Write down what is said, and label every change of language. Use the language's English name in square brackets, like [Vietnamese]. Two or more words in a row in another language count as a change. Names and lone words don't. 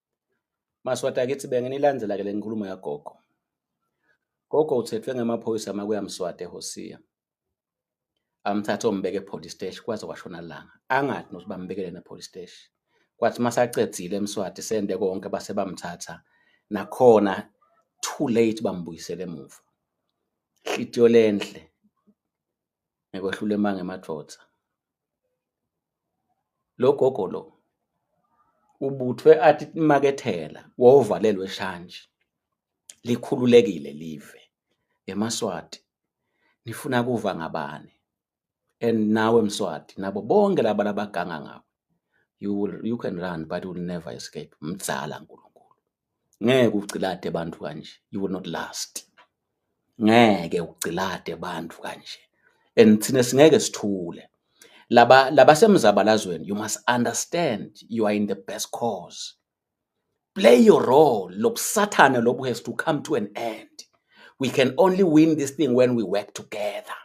[Swati] Maswati akithi bengenilandzela ke le nkulumo yagogo. Gogo uthethwe ngamaphoyisa makuya Mswati eHosiya. Amthatha ombeke e-police station kwaze kwashona langa. Angathi nokuthi bambekele ne-police station. Kwathi masacedzile eMswati sende konke base bamthatha. Nakhona too late bambuyisela emuva. Hlitiyo lenhle. Ngekwehlule manga emadvodza. Lo gogo lo ubuthwe athi makethela wovalelwe eshanje. Likhululekile live eMaswati. Nifuna kuva ngabani? And nawe Mswati nabo bonke laba labaganga ngawe. [English] You can run but you will never escape. [Swati] Mdzala uNkulunkulu. Ngeke ugcilade abantu kanje. [English] You will not last. [Swati] Ngeke ugcilade abantu kanje. And thina singeke sithule. Laba semzabalazweni, [English] you must understand you are in the best cause. Play your role. [Swati] Lobusathane lobu [English] has to come to an end. We can only win this thing when we work together.